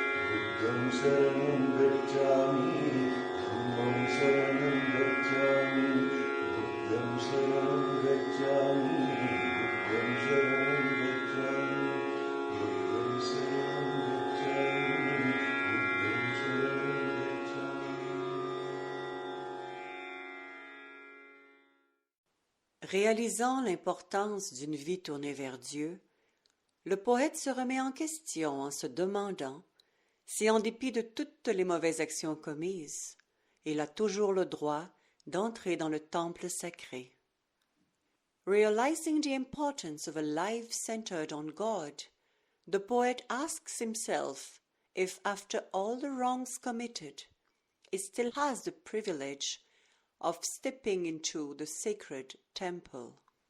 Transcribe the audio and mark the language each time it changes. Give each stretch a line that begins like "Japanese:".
Pali: बुद्धं शरणं गच्छामि, धम्मं शरणं गच्छामि। बुद्धं शरणं गच्छामि, बुद्धं शरणं गच्छामि। बुद्धं शरणं गच्छामि, बुद्धं शरणं गच्छामि।
French: Réalisant l'importance d'une vie tournée vers Dieu, le poète se remet en question en se demandant si, en dépit de toutes les mauvaises actions commises, il a toujours le droit d'entrer dans le temple sacré.
English: Realizing the importance of a life centered on God, the poet asks himself if, after all the wrongs committed, he still has the privilege of stepping into the sacred temple.